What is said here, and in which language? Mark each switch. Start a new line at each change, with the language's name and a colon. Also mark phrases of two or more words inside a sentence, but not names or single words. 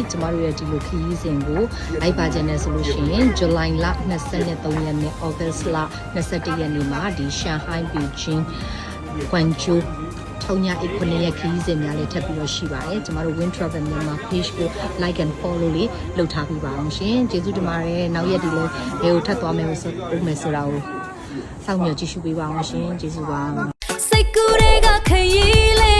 Burmese: ကျမတို့ရဲ့ဒီလိုခရီးစဉ်ကိုလိုက်ပါခြင်းနဲ့ဆိုလို့ရှိရင် July လ23ရက်နေ့ August လ21ရက်နေ့မှာဒီ Shanghai Beijing Guangzhou ထောင်ညာအိတ်ခွနဲ့ရဲ့ခရီးစဉ်များလည်းထပ်ပြီးတော့ရှိပါတယ်ကျမတို့ Win Travel မြန်မာ page ကို
English: like and follow
Burmese: လေးလုပ်ထားပြီးပါအောင်ရှင်ကျေးဇူးတင်ပါတယ်နောက်ရက်ဒီလိုဘယ်ကိုထပ်သွားမယ်ဆိုတာကိုစောင့်မျှော်ကြည့်ရှုပေးပါအောင်ရှင်ကျေးဇူးပါစိတ်ကူးတွေကခရီး